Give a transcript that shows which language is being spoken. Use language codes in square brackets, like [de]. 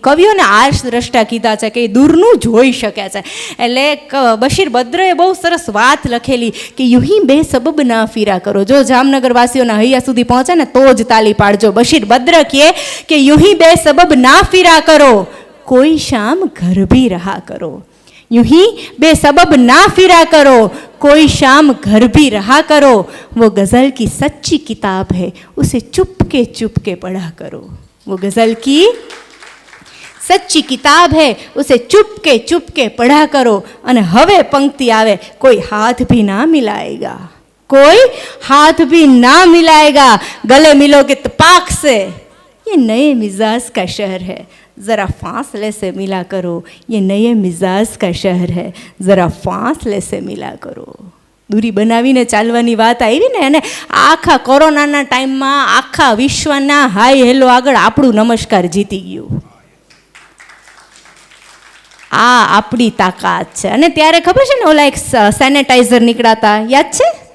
[gu] કવિઓને આર્ષ દ્રષ્ટા કીધા છે કે એ દૂરનું જોઈ શકે છે. એટલે બશીર બદ્રએ બહુ સરસ વાત લખેલી કે [hi] યુહી બે સબબ ના ફીરા કરો. [gu] જો જામનગર વાસીઓના હૈયા સુધી પહોંચે ને તો જ તાલી પાડજો. બશીર બદ્ર કહે કે [hi] યુહી બે સબબ ના ફીરા કરો, કોઈ શામ ઘર ભી રહા કરો. यूं ही बेसबब ना फिरा करो, कोई शाम घर भी रहा करो, वो गज़ल की सच्ची किताब है, उसे चुपके पढ़ा करो. वो गज़ल की सच्ची किताब है, उसे चुपके पढ़ा करो. [gu] અને હવે પંક્તિ આવે, [hi] કોઈ હાથ ભી ના મિલાएगा, कोई हाथ भी ना मिलाएगा, गले मिलोगे तो पाक से, ये नए मिजाज का शहर है, ज़रा फासले से मिला करो. ये नए मिजाज का शहर है, ज़रा फासले से मिला करो. [gu] દૂરી બનાવીને ચાલવાની વાત આવી ને, અને આખા કોરોનાના ટાઈમમાં આખા વિશ્વના હાઈ હેલો આગળ આપણું નમસ્કાર જીતી ગયું. આ આપણી તાકાત છે. અને ત્યારે ખબર છે ને, ઓલા એક સેનેટાઈઝર નીકળાતા, યાદ છે?